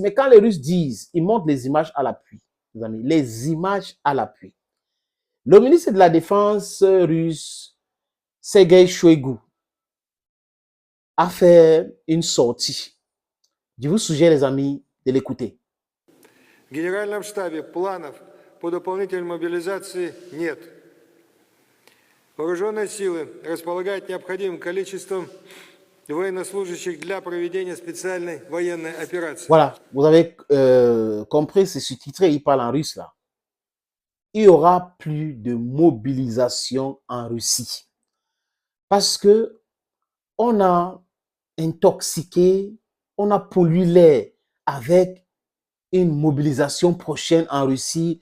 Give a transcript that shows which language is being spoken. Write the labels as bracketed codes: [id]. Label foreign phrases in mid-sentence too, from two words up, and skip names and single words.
[fr] Mais quand les Russes disent, ils montrent les images à l'appui. Les amis, les images à l'appui. Le ministre de la Défense russe, Sergei Shoigu, a fait une sortie. Je vous suggère, les amis, de l'écouter. [ru] В Генеральном штабе планов по дополнительной мобилизации нет. Вооруженные силы располагают необходимым количеством военнослужащих для проведения специальной военной операции. [fr] Voilà, vous avez compris, c'est sous-titré, il parle en russe là. Il n'y aura plus de mobilisation en Russie. Parce que on a intoxiqué, on a pollué l'air avec une mobilisation prochaine en Russie.